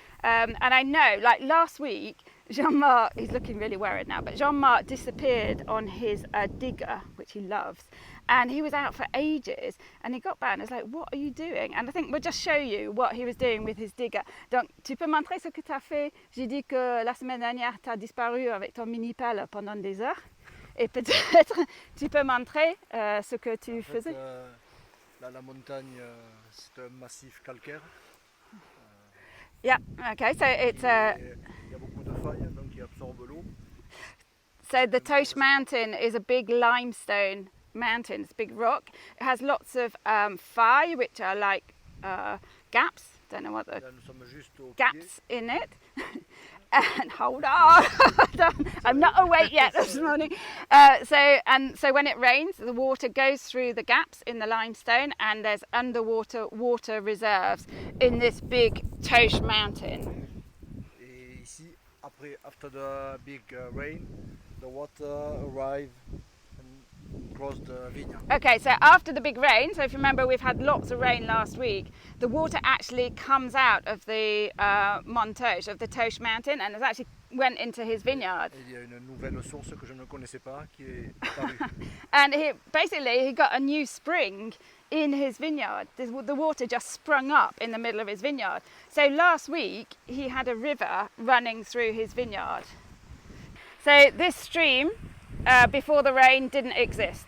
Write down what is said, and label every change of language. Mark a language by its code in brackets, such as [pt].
[en] And I know, like last week, Jean Marc, he's looking really worried now, but Jean Marc disappeared on his digger, which he loves, and he was out for ages, and he got back and was like, what are you doing? And I think we'll just show you what he was doing with his digger. [fr] Donc, tu peux montrer ce que tu as fait? J'ai dit que la semaine dernière, tu as disparu avec ton mini-pelle pendant des heures, et peut-être tu peux montrer ce que tu faisais. Là, la montagne, c'est un massif calcaire. [en] Yeah, okay, so it's a... [fr] Il y a beaucoup de failles, donc il absorbe l'eau. [en] So the Tuchan mountain is a big limestone mountain, it's a big rock. It has lots of failles, which are like gaps, don't know what the... [fr] Là, nous sommes juste au [en] gaps in it. And hold on, I'm not awake yet this morning. So when it rains, the water goes through the gaps in the limestone, and there's underwater water reserves in this big Tuchan mountain. [fr] Et ici, [en] after the big rain, the water arrive and cross the vineyard. Okay, so after the big rain, so if you remember we've had lots of rain last week, the water actually comes out of the Montage, of the Tuchan mountain, and it actually went into his vineyard. [fr] Il y a une nouvelle source que je ne connaissais pas qui est apparue. [en] And he got a new spring in his vineyard. The water just sprung up in the middle of his vineyard. So last week he had a river running through his vineyard. So this stream before the rain didn't exist.